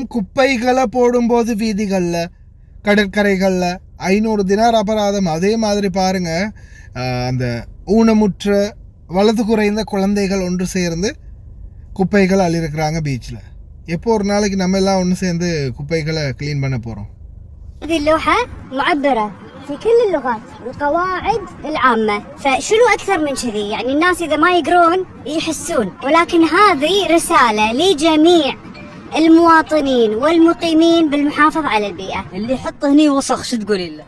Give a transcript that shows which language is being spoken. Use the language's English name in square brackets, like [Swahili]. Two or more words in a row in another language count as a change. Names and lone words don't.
[Tamil] குப்பைகளை போடும்போது வீதிகளில், கடற்கரைகளில் 500 தினார் அபராதம். அதே மாதிரி பாருங்கள், அந்த ஊனமுற்ற வலது குறைந்த குழந்தைகள் ஒன்று சேர்ந்து குப்பைகளை அள்ளியிருக்கிறாங்க பீச்சில். எப்போ ஒரு நாளைக்கு நம்ம எல்லாம் ஒன்று சேர்ந்து குப்பைகளை க்ளீன் பண்ண போகிறோம். [Arabic] في كل اللغات القواعد العامة، فشنو أكثر من كذي؟ يعني الناس إذا ما يقرون يحسون، ولكن هذه رسالة لجميع المواطنين والمقيمين بالمحافظة على البيئة. اللي يحط هني وسخ شو تقولي له؟